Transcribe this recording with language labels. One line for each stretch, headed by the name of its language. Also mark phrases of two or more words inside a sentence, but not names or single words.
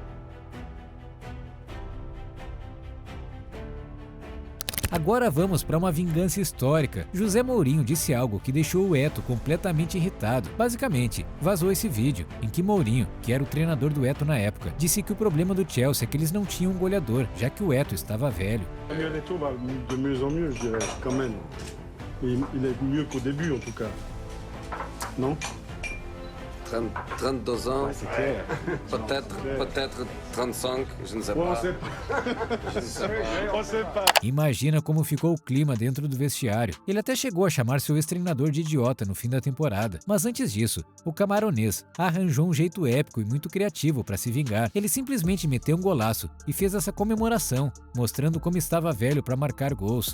Portuguese: Agora vamos para uma vingança histórica. José Mourinho disse algo que deixou o Eto'o completamente irritado. Basicamente, vazou esse vídeo em que Mourinho, que era o treinador do Eto'o na época, disse que o problema do Chelsea é que eles não tinham um goleador, já que o Eto'o estava velho.
French: Samuel Eto'o va de mieux en mieux, je dirais, quand même. Il est mieux qu'au début, en tout cas. Non? 32 ans, Ouais, peut-être 35, je ne sais On pas. sait pas. On sait pas.
Portuguese: Imagina como ficou o clima dentro do vestiário. Ele até chegou a chamar seu ex-treinador de idiota no fim da temporada. Mas antes disso, o camaronês arranjou um jeito épico e muito criativo para se vingar. Ele simplesmente meteu um golaço e fez essa comemoração, mostrando como estava velho para marcar gols.